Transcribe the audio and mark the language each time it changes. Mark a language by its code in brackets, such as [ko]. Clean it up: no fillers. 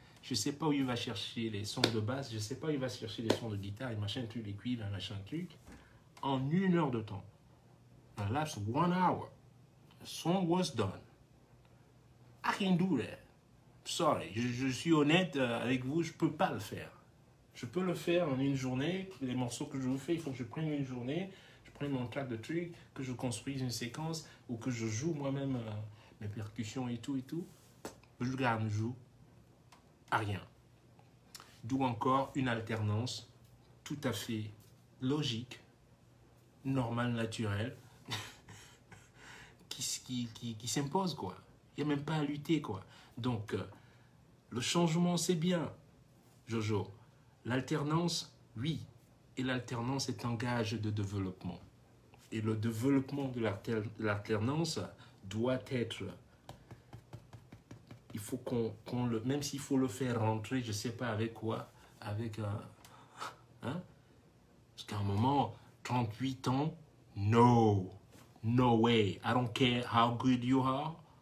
[fr] Je ne sais pas où il va chercher les sons de basse, je ne sais pas où il va chercher les sons de guitare, et machin truc, les cuivres, machin truc. En 1 heure de temps. [en] The last 1 hour, the song was done. I can do that. Sorry, [fr] je suis honnête avec vous, je ne peux pas le faire. Je peux le faire en une journée. Les morceaux que je vous fais, il faut que je prenne une journée, je prenne mon track de trucs, que je construise une séquence ou que je joue moi-même mes percussions et tout. Je joue à rien. D'où encore une alternance tout à fait logique, normale, naturelle, qui s'impose, quoi. Il n'y a même pas à lutter, quoi. Donc, le changement, c'est bien, Jojo. L'alternance, oui. Et l'alternance est un gage de développement. Et le développement de l'alternance doit être... Il faut qu'on le... Même s'il faut le faire rentrer, je ne sais pas avec quoi, avec un... Parce qu'à un moment, 38 ans, [en] no way. I don't care how good you are.